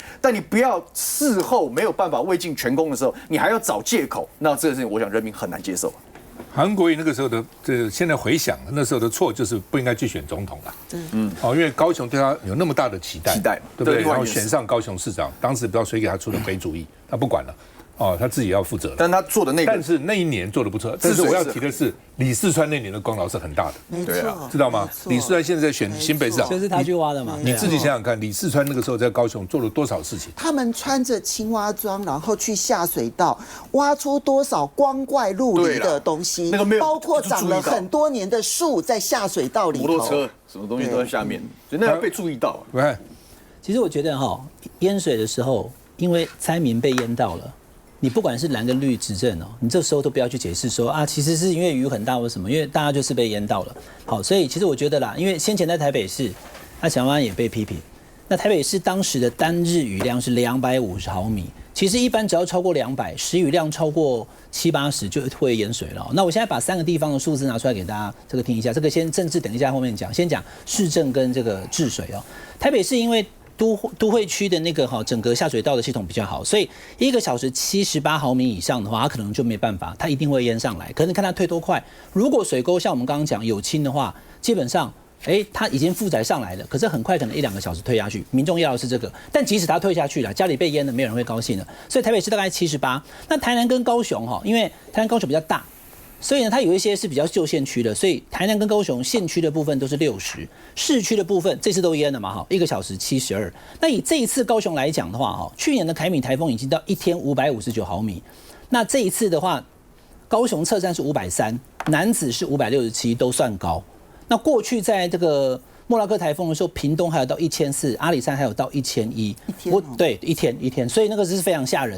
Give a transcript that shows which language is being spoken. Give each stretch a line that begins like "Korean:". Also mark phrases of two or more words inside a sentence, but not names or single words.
Chinese: 但你不要事後沒有辦法未盡全功的時候，你還要找借口，那這個事情我想人民很難接受。韓國瑜那個時候的現在回想，那時候的錯就是不應該去選總統了。因為高雄對他有那麼大的期待，對不對？然後選上高雄市長，當時不知道誰給他出的鬼主意，他不管了。他自己要負責。但他做的但是那一年做的不錯。但是我要提的是，李四川那年的功勞是很大的。沒錯，知道嗎？李四川現在在選新北市長，就是他去挖的嘛。你自己想想看，李四川那個時候在高雄做了多少事情？他們穿着青蛙裝，然後去下水道，挖出多少光怪陸離的東西，包括長了很多年的樹在下水道裡頭，摩托車什麼東西都在下面，所以那要被注意到。其實我覺得淹水的時候，因為災民被淹到了。你不管是藍跟綠執政你這時候都不要去解釋說啊，其實是因為雨很大或什麼，因為大家就是被淹到了。好，所以其實我覺得啦，因為先前在台北市，蔣萬安也被批評。那台北市當時的單日雨量是250毫米，其實一般只要超過200，時雨量超過70-80就會淹水了。那我現在把3個地方的數字拿出來給大家這個聽一下，這個先政治等一下後面講，先講市政跟這個治水台北市因為都會區的那個整個下水道的系統比較好，所以1個小時78 毫米以上的話，它可能就沒辦法，它一定會淹上來。可是你看它退多快，如果水溝像我們剛剛講有清的話，基本上它已經負載上來了，可是很快可能1-2個小時退下去。民眾要的是這個，但即使它退下去了，家裡被淹了，沒有人會高興的。所以台北市大概78，那台南跟高雄因為台南高雄比較大。所以呢，它有一些是比較舊縣區的，所以台南跟高雄縣區的部分都是60，市區的部分這次都淹了嘛 ，1個小時72。那以這一次高雄來講的話，去年的凱米颱風已經到1天559毫米，那這一次的話，高雄測站是530，楠梓是567，都算高。那過去在這個莫拉克颱風的時候，屏東還有到1400，阿里山還有到1100，對，一天，所以那個是非常嚇人。